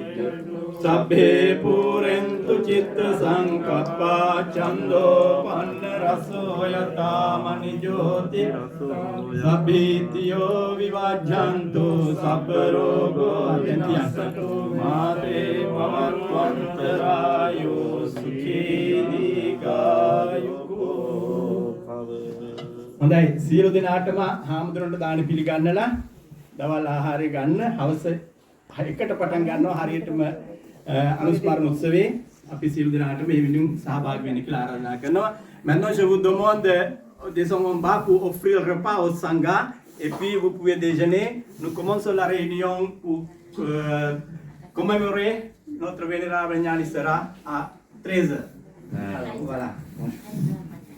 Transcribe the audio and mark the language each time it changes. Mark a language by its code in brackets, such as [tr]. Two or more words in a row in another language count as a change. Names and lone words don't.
[pi] Sabbe purentu citta sankappa chando panna raso yata mani jyoti sabbitiyo vivajjantu sabbarogo adentyantu mate pamattvantarayo sukhi dikayuko. [si] හොඳයි සියලු දෙනාටම හාමුදුරන්ට දාන පිළිගන්නලා දවල් ආහාරය ගන්න හවස 1ට පටන් ගන්නවා හරියටම අනුස්මරණ උත්සව අපි සියලු දෙනාට මේ වෙනුවෙන් සහභාගී වෙන්න කියලා ආරාධනා කරනවා. [fr] Maintenant je vous demande des moments pour offrir le repas au sangha et puis vous pouvez déjeuner. Nous commençons la réunion pour commémorer notre vénérable Jnani Sera à 13h. Voilà.